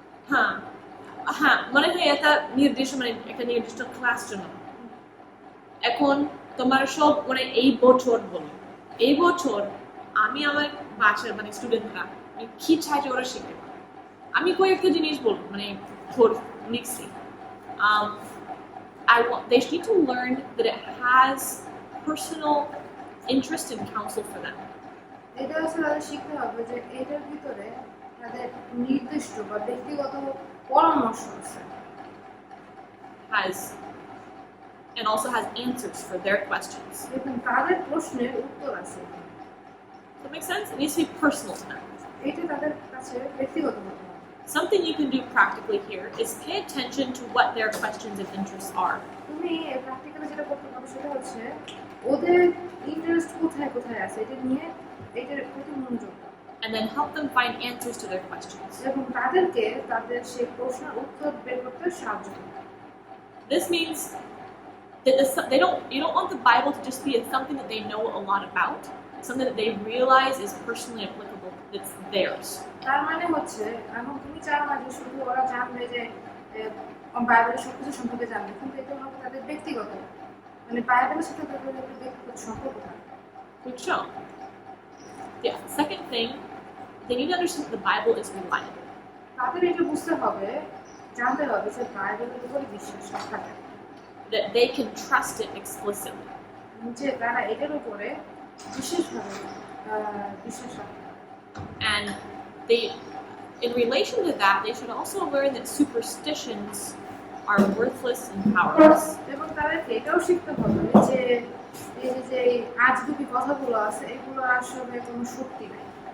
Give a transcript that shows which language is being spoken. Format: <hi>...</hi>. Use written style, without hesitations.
<bn>হ্যাঁ হ্যাঁ, মনে হয় এটা নির্দিষ্ট, মানে একটা নির্দিষ্ট ক্লাস জন্য। এখন তোমার সব মানে এই বছর বলো, এই বছর আমি আমার বাচ্চার মানে স্টুডেন্টরা কি চাই যে ওরা শিখতে পারে, আমি কয়েকটা জিনিস বলবো, মানে লিখছি।</bn> <en>they need to learn that it has personal interest and counsel for them.</en> <bn>এটা হচ্ছে তাদের শিখতে হবে যে এটার ভিতরে তাদের নির্দিষ্ট বা ব্যক্তিগত পরামর্শ আছে</bn> <en>Has and also has answers for their questions.</en> <bn>এবং তাদের প্রশ্নের উত্তর আছে</bn> <en>Does that make sense? It needs to be personal to them.</en> <bn>এটা তাদের কাছে ব্যক্তিগত হতে হবে</bn> <en>Something you can do practically here is pay attention to what their questions and interests are.</en> <bn>তুমি প্র্যাকটিক্যালি যেটা করতে পারো সেটা হচ্ছে ওদের ইন্টারেস্ট কোথায় কোথায় আছে এটা নিয়ে এটার প্রতি মনোযোগ দাও</bn> <en>And then help them find answers to their questions.</en> <bn>এবং তাদেরকে তাদের সেই প্রশ্নের উত্তর বের করতে সাহায্য করো</bn> <en>This means that you don't want the Bible to just be something that they know a lot about, something that they realize is personally applicable, that's theirs.</en> <bn>তার মানে হচ্ছে এখন তুমি চাও না যে শুধু ওরা জানবে যে বাইবেলের সবকিছু সম্পর্কে জানবে কিন্তু এটা হবে তাদের ব্যক্তিগত মানে বাইবেলের সাথে তাদের একটা ব্যক্তিগত সম্পর্ক থাকে</bn> <en>Good show. Yeah. Second thing, they need to understand that the Bible is reliable.</en> <bn>তাদের এটা বুঝতে হবে জানতে হবে যে বাইবেলের উপরে বিশ্বাস থাকে</bn> <en>That they can trust it explicitly.</en> <bn>যে তারা এটার উপরে বিশেষভাবে বিশ্বাস রাখে</bn> <en>And they, in relation to that, they should also learn that superstitions are worthless and powerless.</en> <bn>এবং তাদেরকে এটাও শিখতে হবে যে এই যে আজগুবি কথাগুলো আছে এগুলো আসলে কোনো শক্তি নাই</bn>